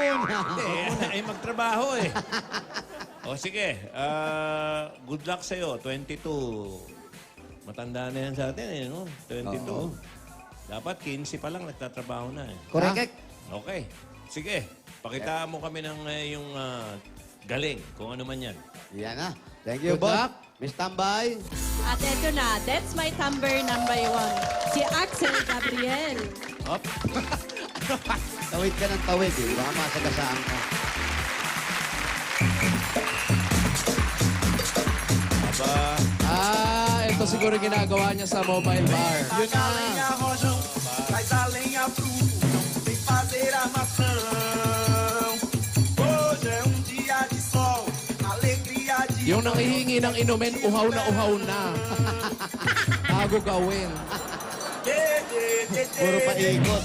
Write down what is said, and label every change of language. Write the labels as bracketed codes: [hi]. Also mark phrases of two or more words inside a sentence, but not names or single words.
[tl] Ay, magtrabaho eh. O sige, [en] good luck [tl] sa'yo. 22. Matanda na yan sa atin eh, no? 22. Oo. Dapat 15 pa lang nagtatrabaho na eh. Correct. Okay. Sige, pakitaan mo kami ng yung galing, kung ano man yan. Yan na. [en] Thank you, Good boss. luck. [tl] Miss Tambay. At eto na, [en] that's my number 1. [tl] Si Axel Gabriel. Hop. Tawid ka ng tawid eh. Baka masagasaan ka. Aba, Ito siguro ginagawa niya sa mobile bar. Yun na. [pt] lenha, rojão, traz a lenha pro fogão, vem fazer armação. Hoje é dia de sol, alegria de [tl] Yung nangihingi ng inumin, uhaw na. Bago gawin. Puro paikot.